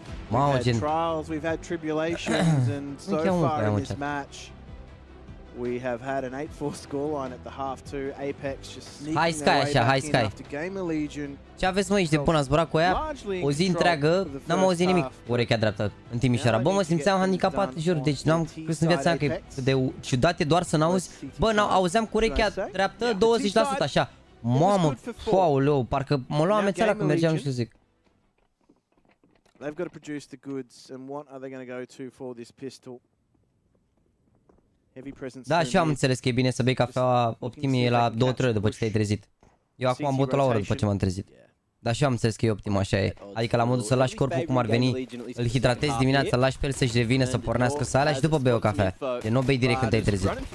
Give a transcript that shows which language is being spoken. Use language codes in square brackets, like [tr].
[en] We've had trials, we've had tribulations, and so far in this match, we have had an 8-4 scoreline at the half two. Apex just sneaking their way back in after Game Legion. [ro] Ce aveți, mă, aici de până ați zburat cu aia? O zi întreagă, n-am auzit nimic urechea dreaptă în Timișoara. Bă, mă simțeam handicapat, jur, deci n-am crezut în viața mea că de ciudat e doar să n-auzi. Bă, auzeam cu urechea dreaptă 20% așa. Mamă, aoleu, parcă mă lua amețeala când mergeam, nu știu zic. [en] They've got to produce the goods, and what are they going to go to for this pistol? Heavy presence. [ro] Da, și eu am înțeles că e bine să bei cafeaua optimie la 2-3 ore după ce te-ai trezit. Eu acum am băut la o oră după ce m-am trezit. Dar și eu am înțeles că e optim, așa e. Adică la modul să lași corpul cum ar veni, îl hidratezi dimineața, îl lași pe el să-și revină, să pornească sala și după bei o cafea. Deci nu o bei direct când te-ai trezit.